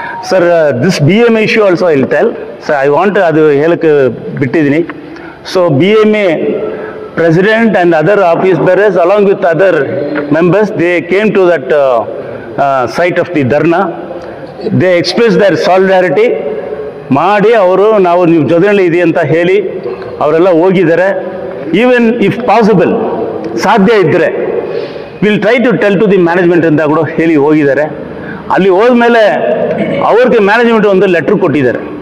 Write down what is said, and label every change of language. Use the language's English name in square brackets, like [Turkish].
[English] Sir, this BMA issue also I will tell. [Kannada] Sir I want ಅದು ಹೇಳಕ್ಕೆ ಬಿಟ್ಟಿದ್ದೀನಿ. [English] So BMA president and other office bearers along with other members, they came to that site of the dharna. They expressed their solidarity [Kannada] ಮಾಡಿ ಅವರು ನಾವು ನಿಮ್ಮ ಜೊತೆಯಲ್ಲಿ ಇದೆ ಅಂತ ಹೇಳಿ ಅವರೆಲ್ಲ ಹೋಗಿದ್ದಾರೆ. [English] even if possible, [Kannada] ಸಾಧ್ಯ ಇದ್ದರೆ [English] will try to tell to the management [Kannada] ಅಂತ ಕೂಡ ಹೇಳಿ ಹೋಗಿದ್ದಾರೆ. ಅಲ್ಲಿ ಹೋದ್ಮೇಲೆ ಅವ್ರಿಗೆ ಮ್ಯಾನೇಜ್ಮೆಂಟ್ ಒಂದು ಲೆಟ್ರ್ ಕೊಟ್ಟಿದ್ದಾರೆ.